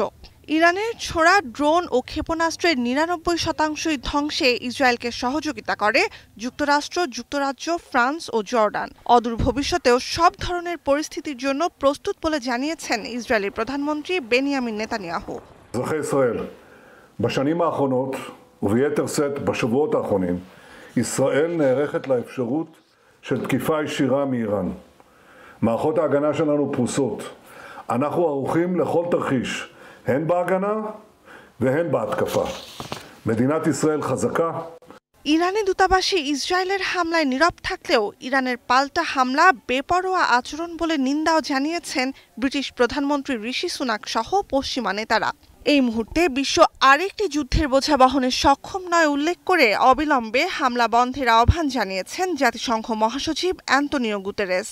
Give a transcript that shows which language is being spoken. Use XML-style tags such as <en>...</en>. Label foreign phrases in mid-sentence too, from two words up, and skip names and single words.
<bn>ইরানের ছোড়া ড্রোন ও ক্ষেপণাস্ত্রের 99% ধ্বংসে ইসরায়েলকে সহযোগিতা করে যুক্তরাষ্ট্র, যুক্তরাজ্য, ফ্রান্স ও জর্ডান। অদূর ভবিষ্যতেও সব ধরনের পরিস্থিতির জন্য প্রস্তুত বলে জানিয়েছেন ইসরায়েলি প্রধানমন্ত্রী বেনিয়ামিন নেতানিয়াহু।</bn> <he>בשנים האחרונות, וביתר שאת בשבועות האחרונים, ישראל נערכת לאפשרות של תקיפה ישירה מאיראן. מערכות ההגנה שלנו פרוסות. אנחנו ערוכים לכל תרחיש, הן בהגנה והן בהתקפה. מדינת ישראל חזקה.</he> <bn>ইরানি দূতাবাসে ইসরায়েলের হামলায় নীরব থাকলেও ইরানের পাল্টা হামলা বেপরোয়া আচরণ বলে নিন্দাও জানিয়েছেন ব্রিটিশ প্রধানমন্ত্রী ঋষি সুনাক সহ পশ্চিমা নেতারা। এই মুহূর্তে বিশ্ব আরেকটি যুদ্ধের বোঝা বহনে সক্ষম নয় উল্লেখ করে অবিলম্বে হামলা বন্ধের আহ্বান জানিয়েছেন জাতিসংঘ মহাসচিব অ্যান্তোনিও গুতেরেস।</bn>